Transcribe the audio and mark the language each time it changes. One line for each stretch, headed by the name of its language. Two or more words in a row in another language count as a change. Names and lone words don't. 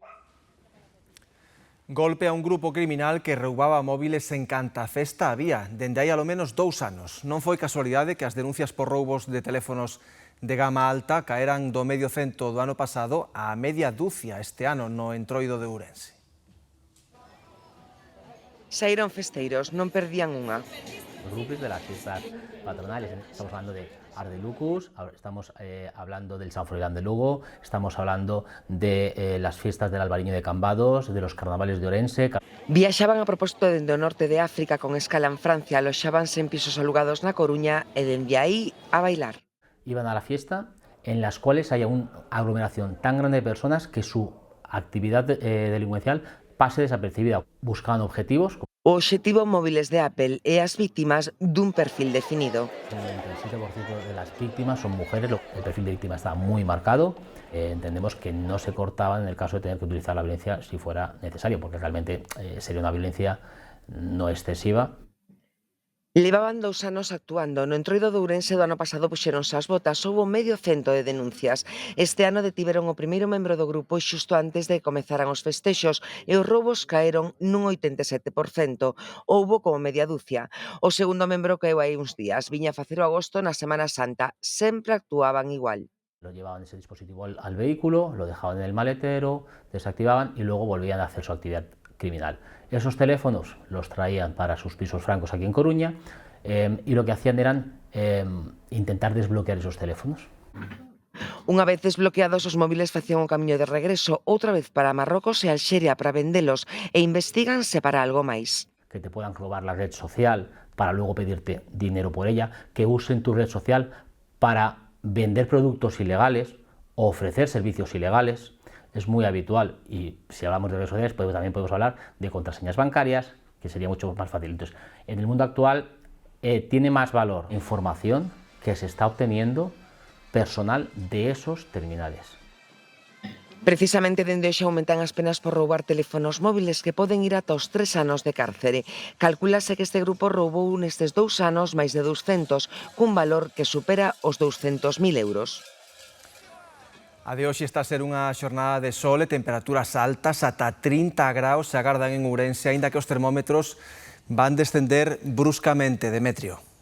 Galician: Golpe a un grupo criminal que roubaba móviles en Cantafesta a vía, dende hai alo menos 2 anos. Non foi casualidade que as denuncias por roubos de teléfonos de gama alta caeran do medio cento do ano pasado a media dúcia este ano no entroido de Ourense. Saíron festeiros, non perdían unha.
Spanish: Los grupos de las fiestas patronales, estamos hablando de Ardelucus, estamos hablando del San Froilán de Lugo, estamos hablando de las fiestas del Albariño de Cambados, de los carnavales de Ourense.
Galician: Viaxaban a propósito dende o norte de África con escala en Francia, aloxábanse en pisos alugados na Coruña e dende aí a bailar.
Spanish: Iban a la fiesta en las cuales haya una aglomeración tan grande de personas que su actividad delincuencial pase desapercibida, buscaban objetivos.
Galician: O obxectivo móviles de Apple e as víctimas dun perfil definido.
Spanish: El 97% de las víctimas son mujeres, el perfil de víctima está muy marcado. Entendemos que no se cortaba en el caso de tener que utilizar la violencia si fuera necesario, porque realmente sería una violencia no excesiva.
Galician: Levaban 2 anos actuando. No entroido de Ourense do ano pasado puxeronse as botas, houbo medio cento de denuncias. Este ano detiveron o primeiro membro do grupo xusto antes de que comezaran os festexos e os roubos caeron nun 87%. Houbo como media dúcia. O segundo membro caeu aí uns días. Viña a facer o agosto na Semana Santa. Sempre actuaban igual.
Spanish: Lo llevaban ese dispositivo al vehículo, lo dejaban en el maletero, desactivaban y luego volvían a hacer su actividad criminal. Esos teléfonos los traían para sus pisos francos aquí en Coruña y lo que hacían eran intentar desbloquear esos teléfonos.
Galician: Unha vez desbloqueados os móviles facían o camiño de regreso, outra vez para Marrocos e Alxeria para vendelos e investiganse para algo máis.
Spanish: Que te puedan robar la red social para luego pedirte dinero por ella, que usen tu red social para vender productos ilegales o ofrecer servicios ilegales. Es muy habitual y si hablamos de redes sociales también podemos hablar de contraseñas bancarias, que sería mucho más fácil. Entonces, en el mundo actual tiene más valor información que se está obteniendo personal de esos terminales.
Galician: Precisamente dende hoxe aumentan as penas por roubar teléfonos móviles que poden ir ata os 3 anos de cárcere. Calculase que este grupo roubou nestes 2 anos máis de 200, cun valor que supera os 200.000 euros. A de hoxe está a ser unha xornada de sol e temperaturas altas, ata 30 graus se agardan en Ourense, aínda que os termómetros van descender bruscamente, Demetrio.